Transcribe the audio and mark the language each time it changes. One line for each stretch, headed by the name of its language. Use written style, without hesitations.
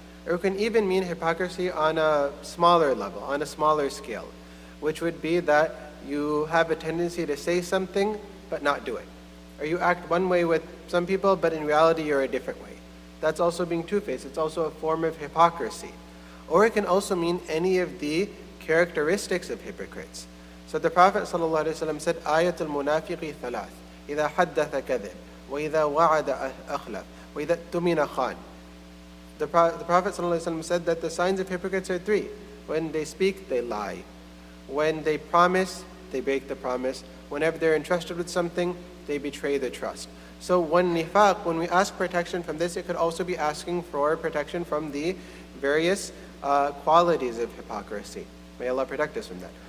English: Or it can even mean hypocrisy on a smaller level, on a smaller scale, which would be that you have a tendency to say something but not do it. Or you act one way with some people, but in reality you're a different way. That's also being two-faced. It's also a form of hypocrisy. Or it can also mean any of the characteristics of hypocrites. So the Prophet ﷺ said,
Arabic: Ayatul munafiqi thalath, إِذَا حَدَّثَ كَذِبْ, وَإِذَا وَعَدَ أَخْلَفْ, وَإِذَا اؤْتُمِنَ خَانَ.
English: The Prophet ﷺ said that the signs of hypocrites are three. When they speak, they lie. When they promise, they break the promise. Whenever they're entrusted with something, they betray the trust. So when nifaq, when we ask protection from this, it could also be asking for protection from the various qualities of hypocrisy. May Allah protect us from that.